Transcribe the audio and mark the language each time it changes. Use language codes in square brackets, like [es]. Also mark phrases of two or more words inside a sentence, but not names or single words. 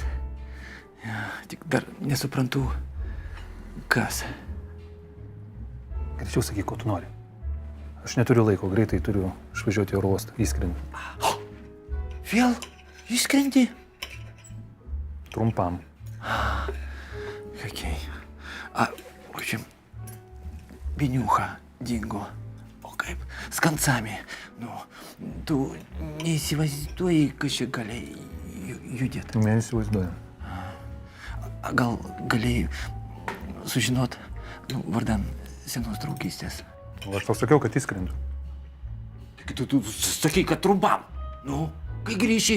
[lt] Tik dar nesuprantu, kas. Greičiau sakyk, ko tu nori. Aš neturiu laiko, greitai turiu išvažiuoti į oro uostą, įskrendi. Vėl išskrendi? Trumpam. [ru] Окей. В общем, Бенюха dingo. [lt] O kaip? [ru] С концами. [lt] Nu, tu neįsivaizduoji, kas čia gali judėti. Neįsivaizduoju. Gal galėjai sužinot, vardan senos draugystės. Aš tau sakiau, kad įskrendu. Tu sakai, kad trumpam. Nu, kai grįši.